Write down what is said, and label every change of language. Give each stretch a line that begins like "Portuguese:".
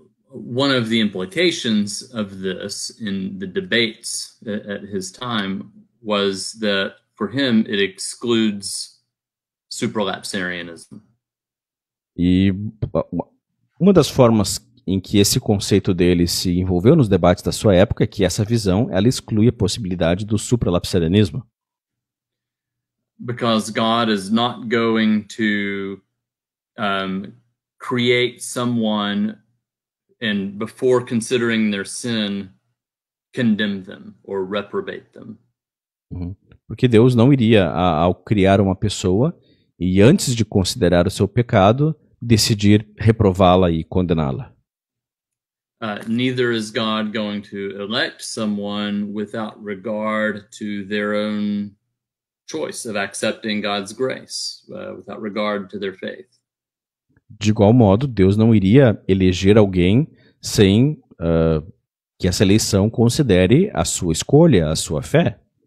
English: One of the implications of this in the debates at his time was that for him it excludes supralapsarianism.
Portuguese: E uma das formas em que esse conceito dele se envolveu nos debates da sua época é que essa visão ela exclui a possibilidade do supralapsarianismo.
English: Because God is not going to create someone and before considering their sin, condemn them or reprobate them.
Portuguese: Porque Deus não iria, ao criar uma pessoa, e antes de considerar o seu pecado, decidir reprová-la e condená-la.
English: Neither is God going to elect someone without regard to their own choice of accepting God's grace, without regard to their faith.
Portuguese: De igual modo, Deus não iria eleger alguém sem que essa eleição considere a sua escolha, a sua fé.